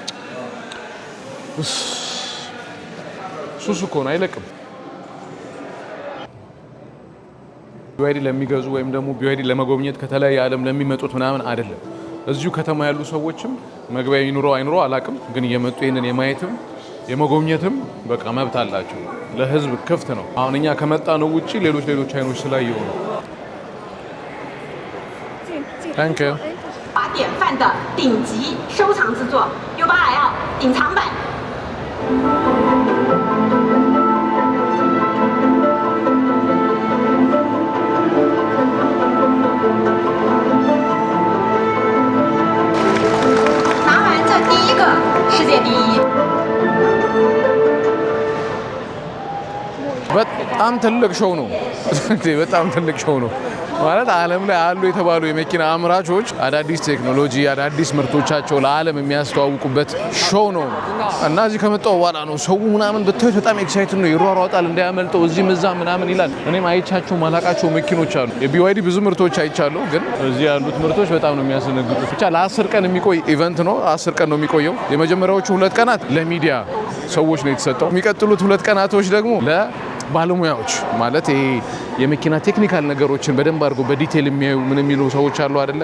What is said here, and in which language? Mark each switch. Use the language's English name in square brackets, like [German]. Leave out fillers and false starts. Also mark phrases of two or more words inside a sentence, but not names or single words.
[Amharic] ሱሱ እኮ ነው አይለቅም ቢዋይዲ ለሚገዙ ወይም ደግሞ ቢዋይዲ ለመጎብኘት ከተለያየ ዓለም ለሚመጡት ምናምን አይደለም እዚሁ ከተማ ያሉ ሰዎችም መግቢያ ይኑረው አይኑረው አላቅም ግን እየመጡ ይሄንን የማየትም የመጎብኘትም በቃ መብት አላቸው ለህዝብ ክፍት ነው አሁን እኛ ከመጣ ነው ውጪ ሌሎች አይኖች ስላየው ነው [English] Thank you [Chinese] 华典范的顶级收藏之作 U8L 隐藏版世界第一 [Amharic] በጣም ትልቅ ሾው ነው በጣም ትልቅ ሾው ነው ማለት ዓለም ላይ አሉ የተባሉ የመኪና አምራቾች አዳዲስ ቴክኖሎጂ አዳዲስ ምርቶቻቸው ለዓለም የሚያስተዋውቁበት ሾው ነው እና እዚህ ከመጣው በኋላ ነው ሰው ምናምን ብታዩት በጣም ኤክሳይትድ ነው ይሯሯጣል እንዳያመልጠው እዚህ ምዛ ምናምን ይላል። እኔም አይቻቸው ማላቃቸው መኪኖች አሉ። የቢዋይዲ ብዙ ምርቶች አይቻለሁ፣ ግን እዚህ ያሉት ምርቶች በጣም ነው የሚያስደነግጡት። ብቻ ለ10 ቀን የሚቆይ ኢቨንት ነው። 10 ቀን ነው የሚቆየው። የመጀመሪያዎቹ 2 ቀናት ለሚዲያ ሰዎች ነው የተሰጠው። የሚቀጥሉት 2 ቀናቶች ደግሞ ባለሙያዎች ማለት ይሄ የመኪና ቴክኒካል ነገሮችን በደንብ አድርጎ በዲቴል የሚያዩ ምን የሚሉ ሰዎች አሉ አይደለ?